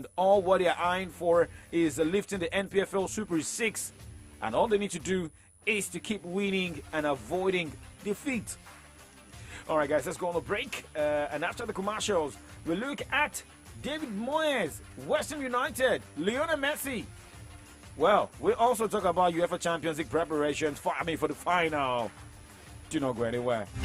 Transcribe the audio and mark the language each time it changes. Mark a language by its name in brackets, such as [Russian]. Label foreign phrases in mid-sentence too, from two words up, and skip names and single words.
[English] All what they're eyeing for is lifting the NPFL Super 6, and all they need to do is to keep winning and avoiding defeat. All right, guys, let's go on a break, and after the commercials, we'll look at David Moyes, West Ham United, Lionel Messi. Well, we'll also talk about UEFA Champions League preparations for the final. Do not go anywhere.